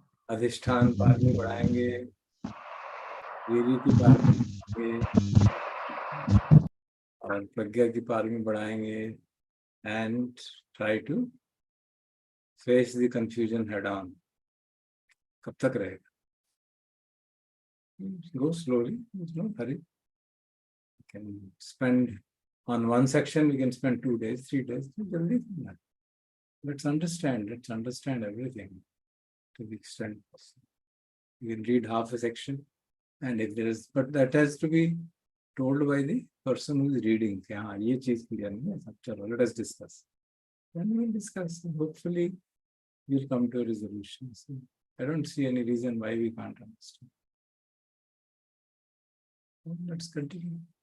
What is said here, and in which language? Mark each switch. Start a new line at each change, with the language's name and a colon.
Hindi: अधिष्ठान पारमी बढ़ाएंगे, वीरी की पारमी बढ़ाएंगे, और प्रज्ञा की पारमी बढ़ाएंगे,
English: and try to face the confusion head on.
Hindi: कब तक रहेगा?
English: Go slowly, there's no hurry. You can spend on one section, we can spend 2 days, 3 days. Let's understand everything to the extent possible. You can read half a section, and if there is, but that has to be told by the person who is reading.
Hindi: हाँ, ये चीज clear नहीं है, सब चलो,
English: let us discuss. Then we will discuss. Hopefully, we'll come to a resolution. So I don't see any reason why we can't understand. Let's continue.